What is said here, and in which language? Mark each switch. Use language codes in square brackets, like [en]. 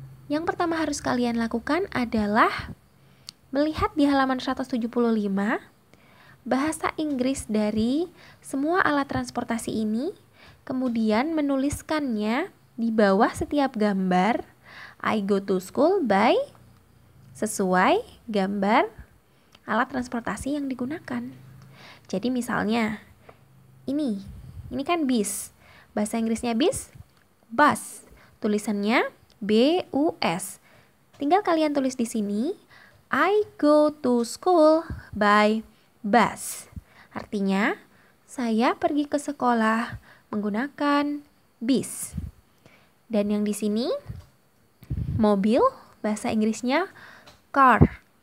[id] Yang pertama harus kalian lakukan adalah melihat di halaman 175 bahasa Inggris dari semua alat transportasi ini, kemudian menuliskannya di bawah setiap gambar [en] I go to school by [id] sesuai gambar alat transportasi yang digunakan. Jadi misalnya ini kan bis. Bahasa Inggrisnya bis, bus. Tulisannya B-U-S. Tinggal kalian tulis di sini [en] I go to school by bus. [id] Artinya saya pergi ke sekolah menggunakan bis. Dan yang di sini mobil, bahasa Inggrisnya car.